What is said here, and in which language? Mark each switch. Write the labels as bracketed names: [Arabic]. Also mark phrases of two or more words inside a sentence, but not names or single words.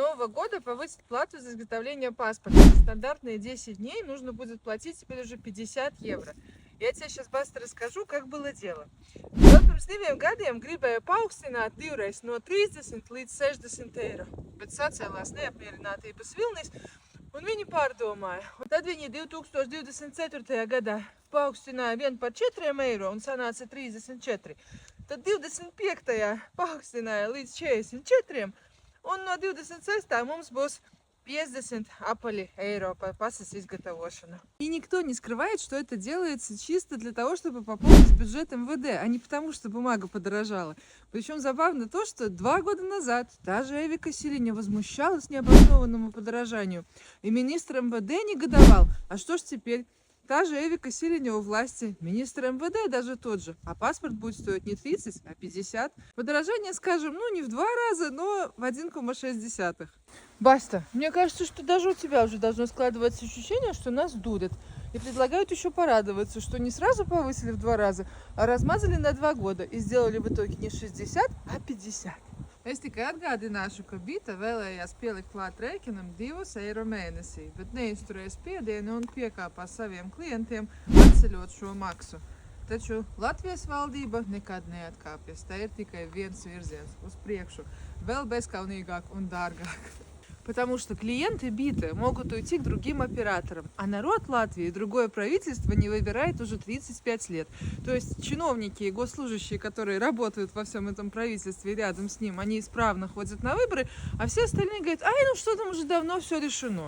[Russian] Нового года повысить плату за изготовление паспорта. Стандартные 10 дней нужно будет платить теперь уже 50 евро. Я тебе сейчас быстро расскажу, как было дело. [Latvian] Vēl pirms 2 gadiem gribēja paaugstināt divreiz no 30 līdz 60 eiro, bet sacēlās neapmierinātības vilnis, un viņi pārdomāja. Un tad viņi 2024. gadā paaugstināja vienu par 4 eiro un sanāca 34. Tad 25. paaugstināja līdz 44, un no 26. mums būs 50 апали eiro par pasas изготовление. [Russian] И никто не скрывает, что это делается чисто для того, чтобы пополнить бюджет МВД, а не потому, что бумага подорожала. Причем забавно то, что 2 года назад та же Эвика Силиня возмущалась необоснованному подорожанию, и министр МВД негодовал. А что ж теперь? Та же Эвика Силиня у власти, министр МВД даже тот же, а паспорт будет стоить не 30, а 50. Подорожание, скажем, ну не в 2 раза, но в 1,6. Баста, мне кажется, что даже у тебя уже должно складываться ощущение, что нас дудят. И предлагают еще порадоваться, что не сразу повысили в 2 раза, а размазали на 2 года и сделали в итоге не 60, а 50. [Latvian] Es tikai atgādināšu, ka Bita vēlējās pielikt klāt rēķinam 2 eiro mēnesī, bet neizturēja spiedienu un piekāpās saviem klientiem atceļot šo maksu. Taču Latvijas valdība nekad neatkāpjas. Tā ir tikai viens virziens uz priekšu, vēl bezkaunīgāk un dārgāk. [Russian] Потому что клиенты Биты могут уйти к другим операторам, а народ Латвии и другое правительство не выбирает уже 35 лет. То есть чиновники и госслужащие, которые работают во всем этом правительстве и рядом с ним, они исправно ходят на выборы, а все остальные говорят, ай, ну что там, уже давно все решено.